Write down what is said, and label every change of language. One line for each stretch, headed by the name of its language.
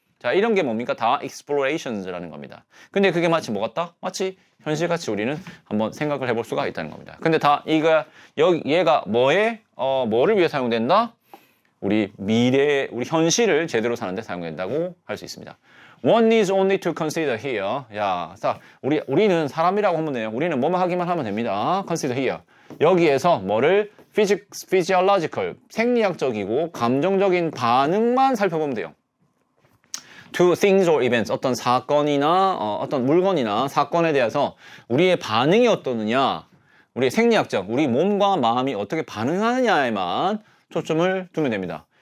Korean: 자, 이런 게 뭡니까? 다 explorations라는 겁니다. 근데 그게 마치 뭐 같다? 마치 현실같이 우리는 한번 생각을 해볼 수가 있다는 겁니다. 근데 다 얘가 뭐를 위해 사용된다? 우리 현실을 제대로 사는데 사용된다고 할 수 있습니다.
English: One needs only to consider here.
Korean: 야, 자, 우리는 사람이라고 하면 돼요. 우리는 뭐만 하기만 하면 됩니다.
English: Consider here.
Korean: 여기에서 뭐를 physiological, 생리학적이고 감정적인 반응만 살펴보면 돼요.
English: To things or events,
Korean: 어떤 사건이나 어떤 물건이나 사건에 대해서 우리의 반응이 어떠느냐, 우리의 생리학적, 우리 몸과 마음이 어떻게 반응하느냐에만 초점을 두면 됩니다.